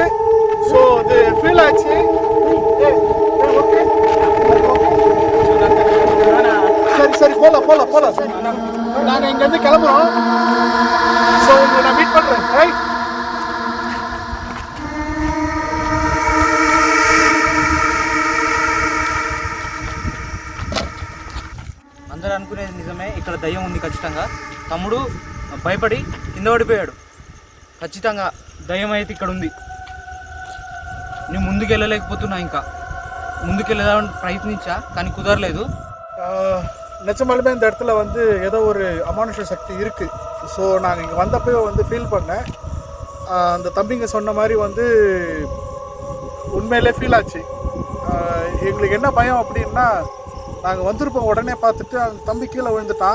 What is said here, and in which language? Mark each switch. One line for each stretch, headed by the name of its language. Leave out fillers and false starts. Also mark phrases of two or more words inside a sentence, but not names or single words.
Tamil: ஸோ அது ஃபீல் ஆச்சு. சரி சரி போலாம். நாங்கள் இங்கேருந்து கிளம்புறோம். ஸோ உங்களை நான் மீட் பண்ணுறேன். ரைட்.
Telugu: అందరూ అనుకునేది నిజమే, ఇక్కడ దయ్యం ఉంది ఖచ్చితంగా. తమ్ముడు భయపడి కింద పడిపోయాడు. ఖచ్చితంగా దయ్యం అయితే ఇక్కడ ఉంది. నేను ముందుకు వెళ్ళలేకపోతున్నా. ఇంకా ముందుకు వెళ్ళడానికి பிரயత్னிச்சா కానీ కుదరలేదు.
Tamil: நிஜமாலுமே இந்த இடத்துல வந்து ஏதோ ஒரு அமானுஷ சக்தி இருக்குது. ஸோ நாங்கள் இங்கே வந்தப்போ வந்து ஃபீல் பண்ணேன். அந்த தம்பிங்க சொன்ன மாதிரி வந்து உண்மையிலே ஃபீல் ஆச்சு. எங்களுக்கு என்ன பயம் அப்படின்னா, நாங்கள் வந்திருப்போம் உடனே பார்த்துட்டு அந்த தம்பி கீழே விழுந்துட்டான்.